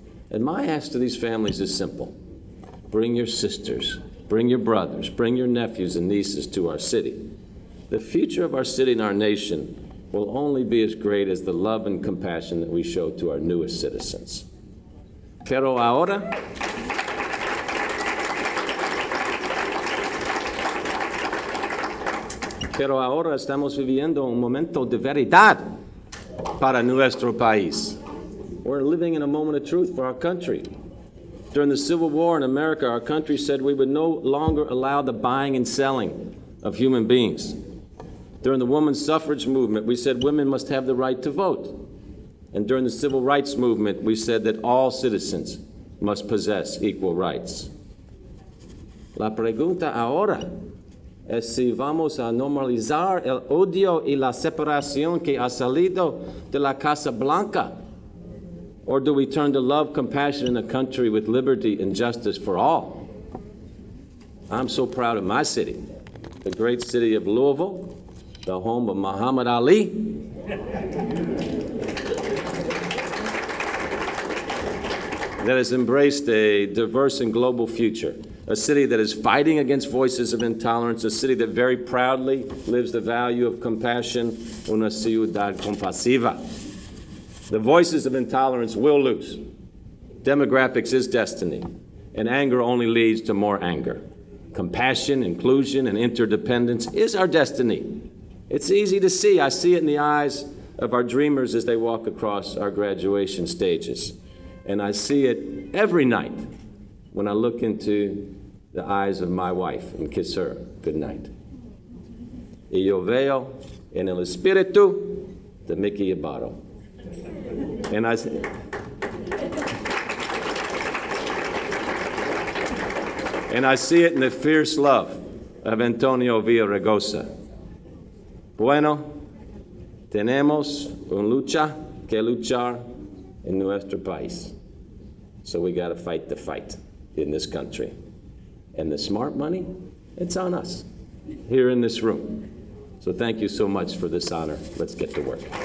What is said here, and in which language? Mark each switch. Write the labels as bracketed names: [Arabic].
[English] And my ask to these families is simple. Bring your sisters, bring your brothers, bring your nephews and nieces to our city. The future of our city and our nation will only be as great as the love and compassion that we show to our newest citizens. [Spanish] Pero ahora, estamos viviendo un momento de verdad para nuestro país. [English] We're living in a moment of truth for our country. During the Civil War in America, our country said we would no longer allow the buying and selling of human beings. During the women's suffrage movement, we said women must have the right to vote. And during the civil rights movement, we said that all citizens must possess equal rights. [Spanish] La pregunta ahora es si vamos a normalizar el odio y la separación que ha salido de la Casa Blanca. [English] Or do we turn to love, compassion in a country with liberty and justice for all? I'm so proud of my city, the great city of Louisville, the home of Muhammad Ali. That has embraced a diverse and global future. A city that is fighting against voices of intolerance, a city that very proudly lives the value of compassion, [Spanish] una ciudad compasiva. [English] The voices of intolerance will lose. Demographics is destiny, and anger only leads to more anger. Compassion, inclusion, and interdependence is our destiny. It's easy to see. I see it in the eyes of our dreamers as they walk across our graduation stages. And I see it every night when I look into the eyes of my wife and kiss her good night. [Spanish] Y yo veo en el espíritu de Mickey Ibarra. [English] And I see it in the fierce love of Antonio Villaraigosa. [Spanish] Bueno, tenemos una lucha que luchar en nuestro país. [English] So we got to fight the fight in this country. And the smart money, it's on us here in this room. So thank you so much for this honor. Let's get to work.